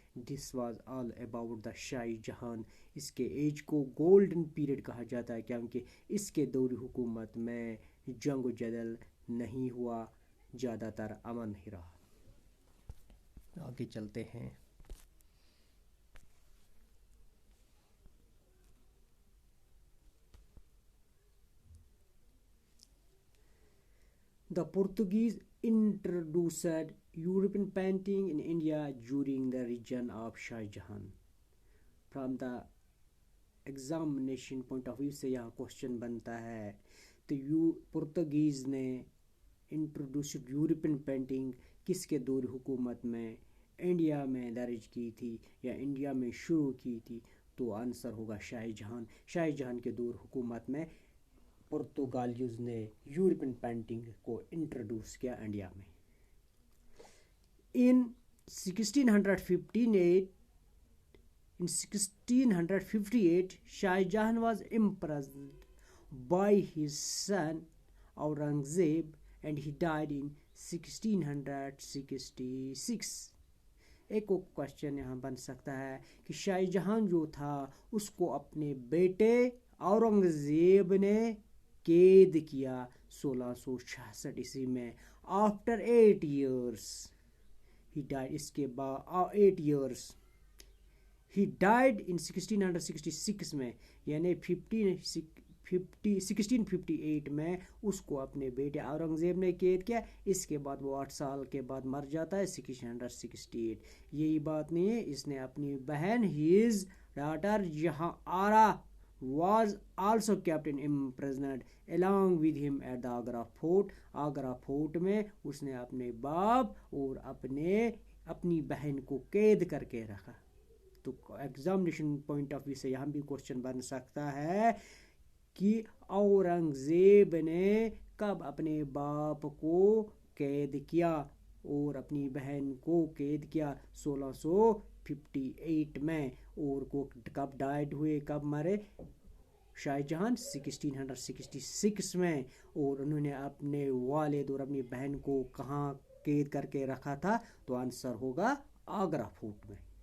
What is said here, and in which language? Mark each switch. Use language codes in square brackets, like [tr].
[en] This was all about the Shah Jahan. [ur] اس کے age کو golden period کہا جاتا ہے کیونکہ اس کے دور حکومت میں جنگ و جدل نہیں ہوا، زیادہ تر امن ہی رہا. آگے چلتے ہیں. [en] The Portuguese introduced European painting in India during the reign of Shah Jahan. [ur] From the examination point of view سے یہاں کوشچن بنتا ہے تو پرتگیز نے انٹروڈیوسڈ یورپین پینٹنگ کس کے دور حکومت میں انڈیا میں درج کی تھی یا انڈیا میں شروع کی تھی؟ تو آنسر ہوگا شاہ جہان. شاہ جہان کے دور حکومت میں پرتگالیز نے یورپین پینٹنگ کو انٹروڈیوس کیا انڈیا میں. [en] In 1658 Shah Jahan was imprisoned by his son Aurangzeb and he died in 1666. [ur] ایک کوشچن یہاں بن سکتا ہے کہ شاہ جہان جو تھا اس کو اپنے بیٹے اورنگزیب نے قید کیا 1666 عیسوی میں. [en] After 8 years he died. [ur] اس کے بعد [en] 8 years he died [ur] in 1666 میں یعنی 1658 میں اس کو اپنے بیٹے اورنگزیب نے قید کیا. اس کے بعد وہ 8 سال کے بعد مر جاتا ہے 1668. یہی بات نہیں ہے، اس نے اپنی بہن [en] his daughter Jahan Ara was also kept imprisoned along with him at the Agra fort. [ur] Agra fort میں اس نے اپنے باپ اور اپنی بہن کو قید کر کے رکھا. تو ایگزامینیشن پوائنٹ آف ویو سے یہاں بھی کوشچن بن سکتا ہے کہ اورنگزیب نے کب اپنے باپ کو قید کیا اور اپنی بہن کو قید کیا 1658 میں، اور کو کب ڈائڈ ہوئے، کب مرے شاہ جہاں 1666 میں، اور انہوں نے اپنے والد اور اپنی بہن کو کہاں قید کر کے رکھا تھا؟ تو آنسر ہوگا آگرہ فورٹ میں۔